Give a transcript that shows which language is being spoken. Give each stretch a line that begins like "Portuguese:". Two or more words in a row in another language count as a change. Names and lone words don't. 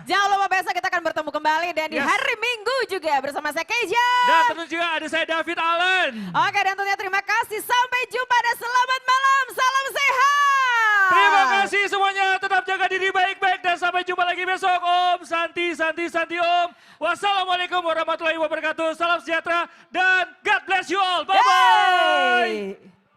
Indonesian: Jangan lupa besok kita akan bertemu kembali dan di hari Minggu juga bersama saya Keisha. Dan tentu juga ada saya David Allen. Oke dan tentunya terima kasih. Sampai jumpa dan selamat malam. Salam sehat. Terima kasih semuanya. Tetap jaga diri baik-baik dan sampai jumpa lagi besok.
Sanskrit: Om Santi Om.
Arabic: Wassalamualaikum warahmatullahi wabarakatuh.
Indonesian: Salam sejahtera dan
English: God bless you all. Bye-bye.